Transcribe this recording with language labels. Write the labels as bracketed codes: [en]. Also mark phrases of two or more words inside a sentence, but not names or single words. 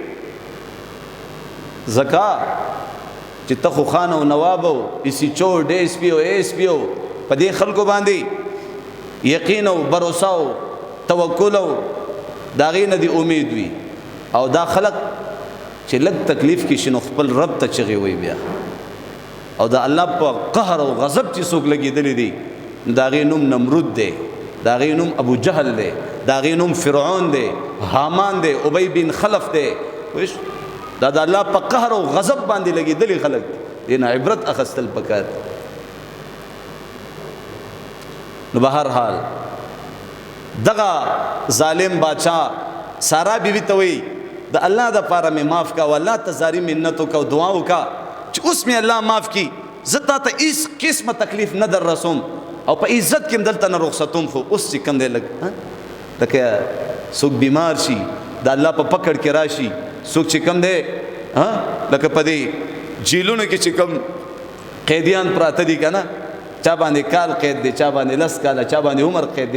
[ps] ځکه چې ته خو خان او نواب او ایسی چور ډی ایس پی او ایس پی او په دې خلکو باندې یقین او باور او توکل او د هغې نه دې امید وي او دا خلک چې لږ تکلیف کې شي نو خپل رب ته چغې وایي بیا او د الله په قهر او غضب چې څوک لګېدلی دي نو د هغې نوم نمرود دی، د هغې نوم ابو جهل دی، د هغې نوم فرعون دی، حامان دی، ابی بن خلف دی. دا د الله په قهر او غضب باندې لګېدلي خلک دې نه عبرت اخیستل پکار. نو به هر حال دغه ظالم بادشاہ سارا بیوی ته وایي د الله د پاره مې معاف کا او الله ته زاری منت وکړه او دعا وکړه چې اوس مې الله معاف کړي، زه تا ته هېڅ قسمه تکلیف نه در رسوم او په عزت کې هم دلته نه رخصتوم. خو اوس چې کوم دی لکه څوک بیمار شي د الله په پکړ کې راشي، څوک چې کوم دی لکه په دې جیلونو کې چې کوم قیدیان پراته دي که نه، چا باندې کال قید دی، چا باندې 10 کاله، چا باندې عمر قید دی.